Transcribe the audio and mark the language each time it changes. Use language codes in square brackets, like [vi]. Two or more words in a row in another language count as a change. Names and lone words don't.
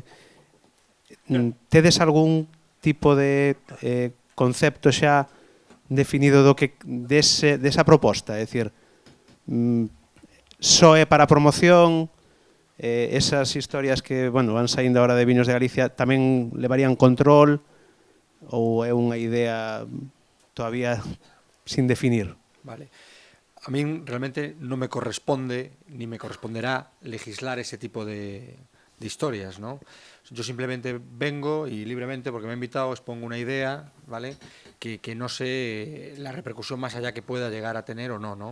[gl] Tedes algún tipo de concepto xa definido desa proposta? É dicir, só é para a promoción, esas historias que, bueno, van saindo ahora de Vinos de Galicia tamén levarían control ou é unha idea [es] todavía sin definir? [gl] Vale. [es] A mí realmente no me corresponde ni me corresponderá legislar ese tipo de historias, ¿no? Yo simplemente vengo y libremente, porque me ha invitado, expongo una idea, ¿vale? Que no sé la repercusión más allá que pueda llegar a tener o no, ¿no?